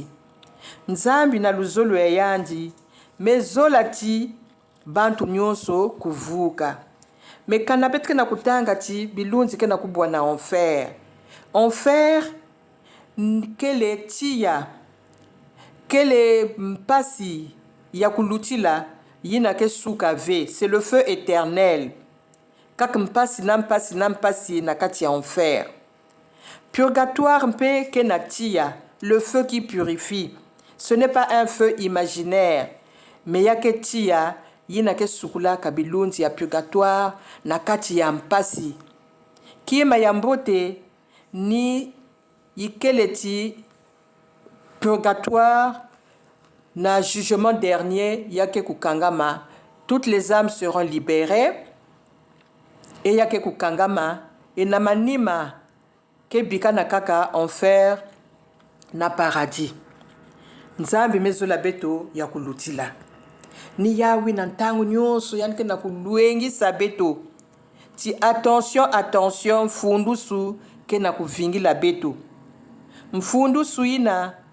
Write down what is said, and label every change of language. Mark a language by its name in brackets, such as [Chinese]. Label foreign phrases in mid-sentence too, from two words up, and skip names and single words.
[Kituba (Democratic Republic of Congo)] Nzambi na luzolo ya yandi mezolati bantu nyonso kuvuka me kana betke na kutanga ti bilunzi ke na kubwa na enfer. Enfer kele tia kele mpasi ya kulutila yina ke suka ve [French] c'est le feu éternel [Kituba (Democratic Republic of Congo)] kaka mpasi na mpasi na kati ya enfer. Purgatoire mpe ke na tia [French] le feu qui purifie. Ce n'est pas un feu imaginaire mais [Kituba (Democratic Republic of Congo)] yake tia yina ke sukula kabilunzi ya purgatoire na kati ya mpasi kiema ya mbote ni yikeleti purgatoire na [French] jugement dernier [Kituba (Democratic Republic of Congo)] yake kukangama [French] toutes les âmes seront libérées et [Kituba (Democratic Republic of Congo)] yake kukangama et na manima ke bikana kaka enfer na paradis. Nzambi mezola beto ya kulutila ni yawi na ntango nyonso yanke na kuluengisa beto ti attention mfundusu ke na kuvingila beto mfundusu ina